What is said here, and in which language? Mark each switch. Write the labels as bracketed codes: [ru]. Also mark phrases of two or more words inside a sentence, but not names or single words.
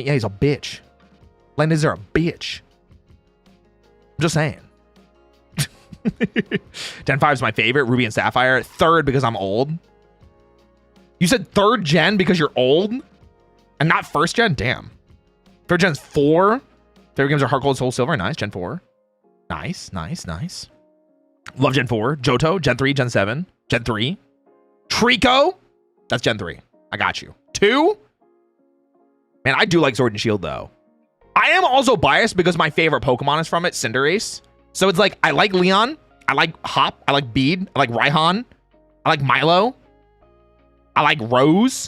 [en] Yeah, he's a bitch. Lender's are a bitch. I'm just saying. Gen 5 is my favorite. Ruby and Sapphire. Third because I'm old. You said third gen because you're old? And not first gen? Damn. Third gen's 4. Favorite games are Heart Gold, Soul Silver. Nice. Gen 4. Nice. Love Gen 4. Johto. Gen 3. Gen 7. Gen 3. Trico. That's Gen 3. I got you. 2. Man, I do like Sword and Shield, though. I am also biased because my favorite Pokemon is from it, Cinderace. So it's like, I like Leon. I like Hop. I like Bede. I like Raihan. I like Milo. I like Rose.